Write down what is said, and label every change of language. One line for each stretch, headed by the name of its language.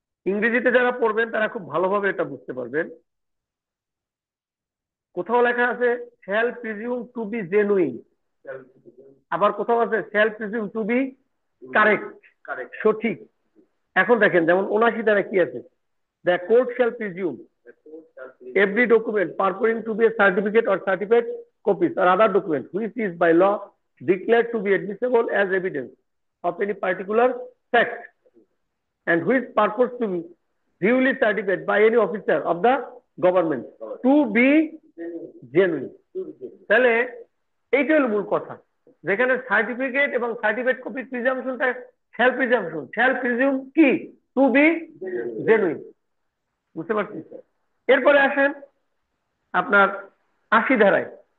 Bangla: ইংরেজিতে যারা পড়বেন তারা খুব ভালোভাবে এটা বুঝতে পারবেন। কোথাও লেখা আছে
English: shall presume to be genuine,
Bangla: আবার কোথাও আছে
English: shall presume to be correct,
Bangla: সঠিক। এখন দেখেন যেমন ৭৯ দ্বারা কি আছে?
English: The court shall presume every document purporting to be a certificate or certified copies or other document which is by law declared to be admissible as evidence of any particular fact and which purports to be duly certified by any officer of the government to be genuine।
Bangla: তাহলে এইটা হলো মূল কথা, যেখানে certificate এবং certified copy প্রিজাম্পশনটা shall presumption. Shall presume কি? Two B genuine. বুঝতে পারছি? এরপরে আসেন আপনার ৮০ ধারায়।